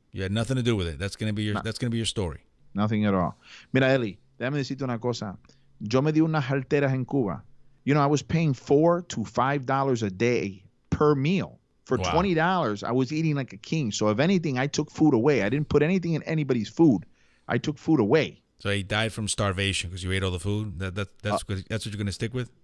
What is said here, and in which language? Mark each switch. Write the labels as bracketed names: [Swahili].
[English] You had nothing to do with it. That's gonna be your story. Nothing at all. [Spanish] Mira, Eli, déjame decirte una cosa. Yo me di unas halteras en Cuba. [English] I was paying $4 to $5 a day per meal. For $20, I was eating like a king. So if anything, I took food away. I didn't put anything in anybody's food. I took food away. So he died from starvation because you ate all the food? That's what you're going to stick with?